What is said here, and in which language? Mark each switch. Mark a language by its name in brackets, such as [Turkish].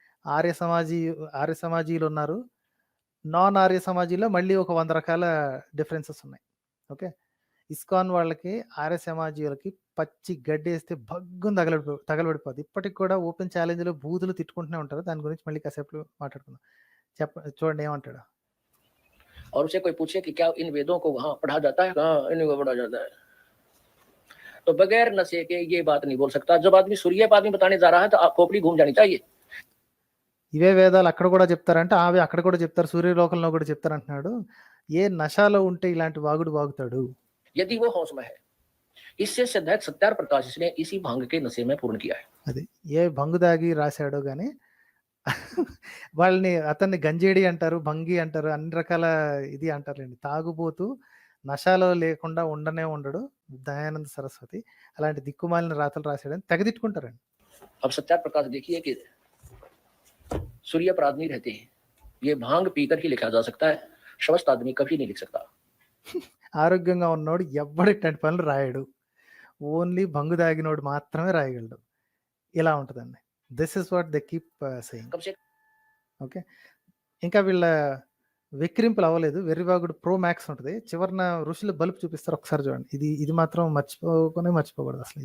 [Telugu] ఆర్య సమాజీలు ఉన్నారు, నాన్ ఆర్య సమాజీలో మళ్ళీ ఒక 100 రకాల డిఫరెన్సెస్ ఉన్నాయి. ఓకే, ఇస్కాన్ వాళ్ళకి ఆర్య సమాజీయులకి పచ్చి గడ్డి వేస్తే భగ్గును తగలబడిపోద్ది. ఇప్పటికి కూడా ఓపెన్ ఛాలెంజ్లో బూతులు తిట్టుకుంటూనే ఉంటారు. దాని గురించి మళ్ళీ కాసేపు మాట్లాడుకుందాం. చూడండి ఏమంటాడు. [Hindi] और उसे कोई पूछे कि क्या इन वेदों को वहां पढ़ा जाता है? हाँ, इनको पढ़ा जाता है। तो बगैर नशे के ये बात नहीं बोल सकता। जब आदमी सूर्य पर आदमी बताने जा रहा है तो खोपड़ी घूम जानी चाहिए। [Telugu] ఇవే వేదాలు అక్కడ కూడా చెప్తారంటే అవి అక్కడ కూడా చెప్తారు, సూర్యలోకంలో కూడా చెప్తారు అంటున్నాడు. ఏ నశాలో ఉంటే ఇలాంటి వాగుడు వాగుతాడు? [Hindi] यदि वो होश में है, इससे सिद्ध है सत्यार प्रकाश इसने इसी भांग के नशे में पूर्ण किया है। [Telugu] అది ఏ భంగు దాగి రాశాడో గాని అతన్ని గంజేడి అంటారు, భంగి అంటారు, అన్ని రకాల ఇది అంటారులేండి. తాగుబోతూ నషాలో లేకుండా ఉండనే ఉండడు దయానంద సరస్వతి. అలాంటి దిక్కుమాలిన రాతలు రాశాడని తెగదిట్టుకుంటారండి. [Hindi] अब सत्यार प्रकाश देखिए कि सूर्य पर आदमी रहते हैं, ये भांग पीकर ही लिखा जा सकता है, स्वस्थ आदमी कभी नहीं लिख सकता। [Telugu] ఆరోగ్యంగా ఉన్నోడు ఎవ్వడు ఇట్లాంటి పనులు రాయడు, ఓన్లీ భంగు దాగినోడు మాత్రమే రాయగలడు. ఇలా ఉంటుందండి. [English] This is what they keep saying. [Hindi] कम से [Telugu] ఓకే, ఇంకా వీళ్ళ వెక్కిరింపులు అవ్వలేదు. వెర్రివాగుడు ప్రో మ్యాక్స్ ఉంటుంది, చివరిన ఋషులు బలుపు చూపిస్తారు. ఒకసారి చూడండి, ఇది మాత్రం మర్చిపోకూడదు అసలు.